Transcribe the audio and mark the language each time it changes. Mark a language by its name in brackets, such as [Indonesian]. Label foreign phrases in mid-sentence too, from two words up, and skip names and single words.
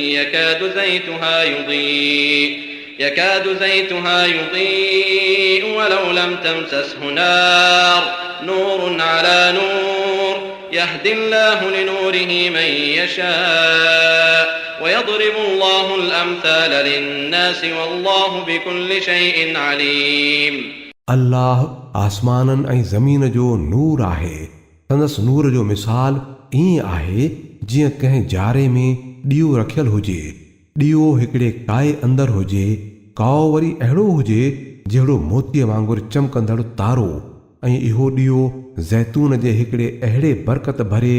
[Arabic] يكاد زيتها يضيء ولو لم تمسسه نار نور على نور يهدي الله لنوره من يشاء ويضرب الله الأمثال للناس والله بكل شيء عليم [Sindhi] अल्लाह आसमाननि ऐं ज़मीन जो नूर आहे संदसि नूर जो मिसाल ईअं आहे जीअं कंहिं जारे में ॾीओ रखियल हुजे ॾीओ हिकिड़े काए अंदरि हुजे काओ वरी अहिड़ो हुजे जहिड़ो मोतीअ वांगुरु चमकंदड़ तारो ऐं इहो ॾीओ ज़ैतून जे हिकिड़े अहिड़े बरकत भरे